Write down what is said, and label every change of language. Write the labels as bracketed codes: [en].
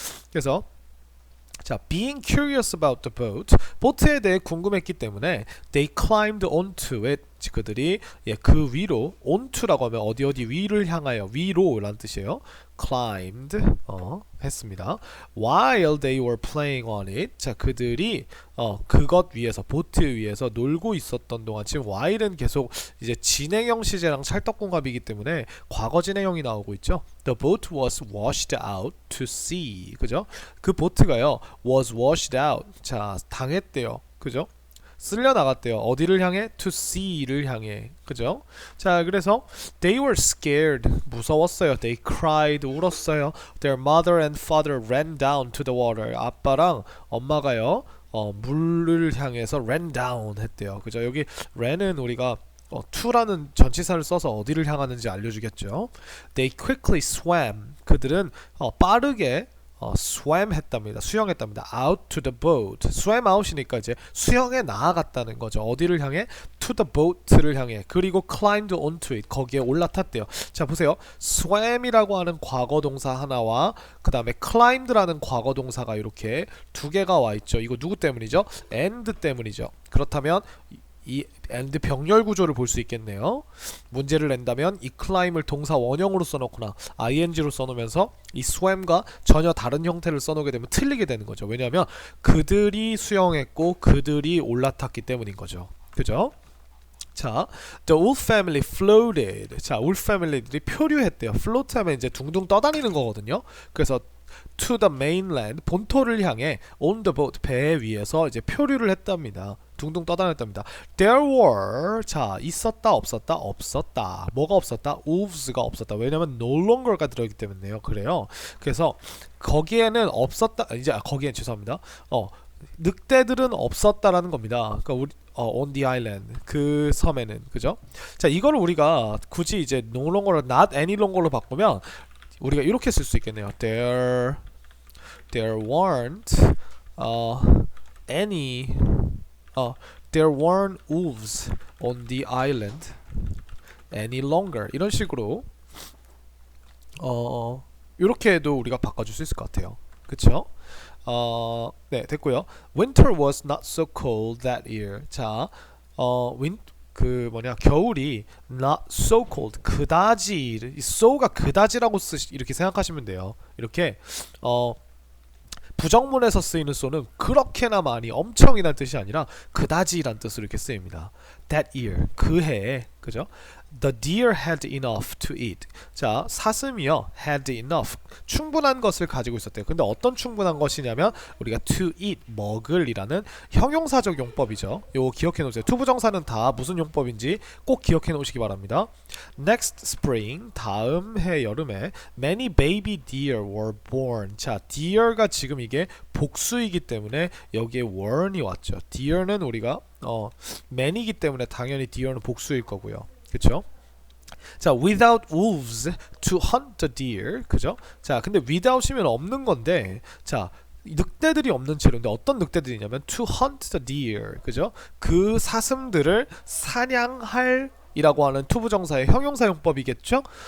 [en] 그래서 자, being curious about the boat, [ko] 보트에 대해 궁금했기 때문에 [en] they climbed onto it. [ko] 그들이 그 위로 onto라고 하면 어디 위를 향하여 위로라는 뜻이에요. climbed 했습니다. [en] while they were playing on it. [ko] 자, 그들이 그것 위에서 보트 위에서 놀고 있었던 동안 지금 while은 계속 이제 진행형 시제랑 찰떡궁합이기 때문에 과거 진행형이 나오고 있죠. [en] The boat was washed out to sea. [ko] 그죠? 그 보트가요 [en] was washed out. [ko] 자, 당했대요. 그죠? 쓸려 나갔대요. 어디를 향해? To sea를 향해. 그죠? 자, 그래서 [en] they were scared. [ko] 무서웠어요. [en] They cried. [ko] 울었어요. [en] Their mother and father ran down to the water. [ko] 아빠랑 엄마가요. 물을 향해서 ran down 했대요. 그죠? 여기 ran은 우리가 to라는 전치사를 써서 어디를 향하는지 알려주겠죠. [en] They quickly swam. [ko] 그들은 빠르게 swam 했답니다. 수영했답니다. [en] out to the boat. [ko] swam out이니까 이제 수영에 나아갔다는 거죠. 어디를 향해? to the boat를 향해. 그리고 [en] climbed onto it. [ko] 거기에 올라탔대요. 자, 보세요. swam이라고 하는 과거 동사 하나와 그 다음에 climbed라는 과거 동사가 이렇게 두 개가 와 있죠. 이거 누구 때문이죠? and 때문이죠. 그렇다면 이 and 병렬 구조를 볼 수 있겠네요. 문제를 낸다면 이 climb을 동사 원형으로 써놓거나 ing로 써놓으면서 이 swam과 전혀 다른 형태를 써놓게 되면 틀리게 되는 거죠. 왜냐하면 그들이 수영했고 그들이 올라탔기 때문인 거죠. 그죠? [en] 자, the wolf family floated. [ko] 자, wolf family들이 표류했대요. float 하면 이제 둥둥 떠다니는 거거든요. 그래서 [en] to the mainland [ko] 본토를 향해 [en] on the boat [ko] 배 위에서 이제 표류를 했답니다. 둥둥 떠다녔답니다. There were 자 있었다 없었다 없었다 뭐가 없었다 wolves가 없었다. 왜냐면 no longer가 들어있기 때문에요. 그래요. 그래서 거기에는 없었다 이제 거기엔 죄송합니다. 늑대들은 없었다라는 겁니다. 그러니까 우리 on the island 그 섬에는 그죠? 자 이거를 우리가 굳이 이제 no longer로 not any longer로 바꾸면 우리가 이렇게 쓸 수 있겠네요. [en] There weren't any there weren't wolves on the island any longer [ko] 이런 식으로 이렇게도 우리가 바꿔줄 수 있을 것 같아요. 그쵸? 네 됐고요. [en] Winter was not so cold that year. [ko] 자, 그 뭐냐 겨울이 not so cold 그다지 so가 그다지라고 이렇게 생각하시면 돼요. 이렇게 부정문에서 쓰이는 so는 그렇게나 많이 엄청이란 뜻이 아니라 그다지란 뜻으로 이렇게 쓰입니다. That year 그 해에 그죠? [en] The deer had enough to eat. [ko] 자, 사슴이요 had enough 충분한 것을 가지고 있었대요. 근데 어떤 충분한 것이냐면 우리가 to eat 먹을이라는 형용사적 용법이죠. 요거 기억해 놓으세요. 투부정사는 다 무슨 용법인지 꼭 기억해 놓으시기 바랍니다. [en] Next spring [ko] 다음 해 여름에 [en] many baby deer were born. [ko] 자, deer가 지금 이게 복수이기 때문에 여기에 were이 왔죠. deer는 우리가 many이기 때문에 당연히 deer는 복수일 거고요. 그쵸? [en] 자, without wolves to hunt the deer. [ko] 그죠? 자, 근데 without이면 없는 건데, 자, 늑대들이 없는 채로인데 어떤 늑대들이냐면 [en] to hunt the deer. [ko] 그죠? 그 사슴들을 사냥할 이라고 하는 투부정사의 형용사 용법이겠죠?